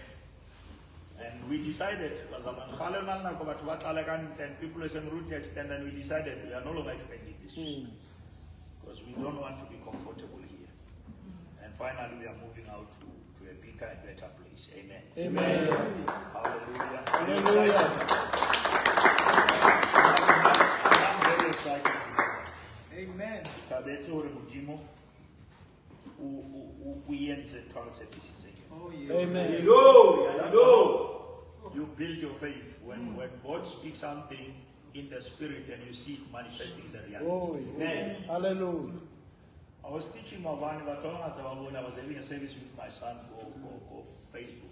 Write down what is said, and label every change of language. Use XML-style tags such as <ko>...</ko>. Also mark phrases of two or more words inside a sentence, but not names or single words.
<en>And we decided, and people are saying route to extend, and we decided we are no longer extending this church. Because we don't want to be comfortable here. And finally, we are moving out to a bigger and better place. Amen. Amen. Hallelujah. Hallelujah. I'm very excited. Amen.</en> <st>Tabetse hore Modimo o yenze twala</st> <en>services again. Oh, yeah. Amen. That's how you build your faith. When God speaks something in the spirit and you see it manifesting in the reality. Oh, Yes. hallelujah. I was teaching my one, but when I was having a service with my son or Facebook.</en>